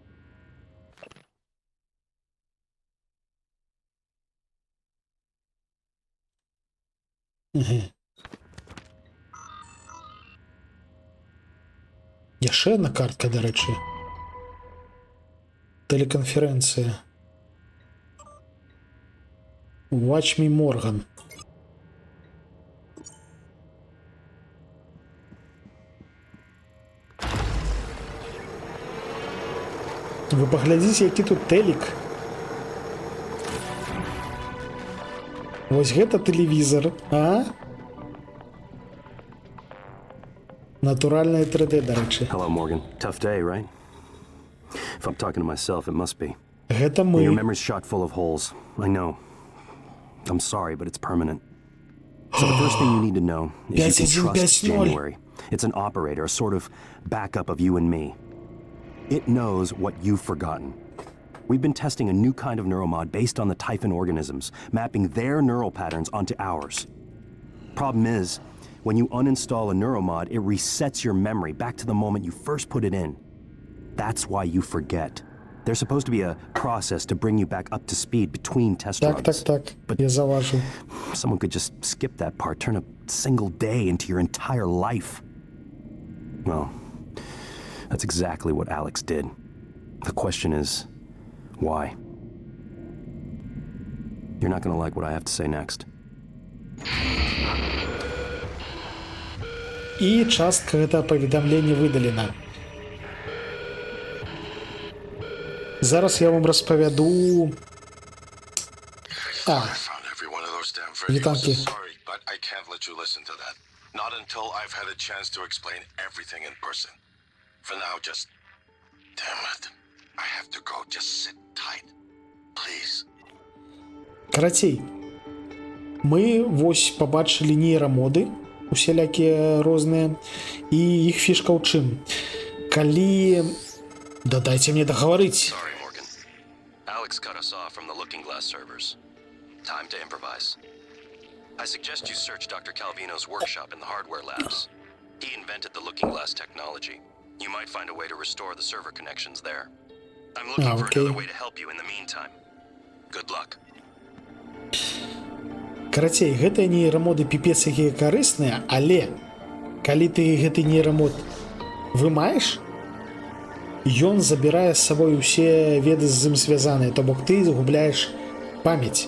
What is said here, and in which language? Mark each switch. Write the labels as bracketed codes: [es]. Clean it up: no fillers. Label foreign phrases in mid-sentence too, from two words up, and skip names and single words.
[be] Яшчэ одна картка, дарэчы. Тэлеканферэнцыя. [en] Watch me, Morgan. [be] Вы паглядзіце, які тут тэлек. Вось гэта тэлевізор, а? Натуральное 3D, дарэчы. [en] Hello, Morgan. Tough day, right? If I'm talking to myself, it must be. [be] Гэта мы. [en] Your memory's chock full of holes. I know. I'm sorry, but it's permanent. So the first thing you need to know is you can trust January. It's an operator, a sort of backup of you and me. It knows what you've forgotten. We've been testing a new kind of neuromod based on the Typhon organisms, mapping their neural patterns onto ours. Problem is, when you uninstall a neuromod, it resets your memory back to the moment you first put it in. That's why you forget. There's supposed to be a process to bring you back up to speed between test runs. [be] Так, я заважу. [en] Someone could just skip that part, turn a single day into your entire life. Well, that's exactly what Alex did. The question is, why? You're not gonna like what I have to say next. [be] І частка гэта паведамлення выдалена. Зараз я вам распавяду... Вітанкі. [en] Sorry, but I can't let you listen to that. Not until I've had a chance to explain everything in person. For now, just... Damn it. I have to go. Just sit tight. Please. [be] Карацей, мы вось побачылі нейрамоды, усялякія розныя, і іх фішка ў чым. Калі... Да дайце мне дагаварыць. [en] Sorry, Morgan. Alex cut us off from the Looking Glass servers. Time to improvise. I suggest you search Dr. Calvino's workshop in the hardware labs. He invented the Looking Glass technology. You might find a way to restore the server connections there. I'm looking for another way to help you in the meantime. Good luck. [be] Карацей, гэтыя нейрамоды піпец якія карысныя, але калі ты гэты нейрамод вымаеш, ён забірае з сабой усе веды з ім звязаныя, то бок ты загубляеш памяць.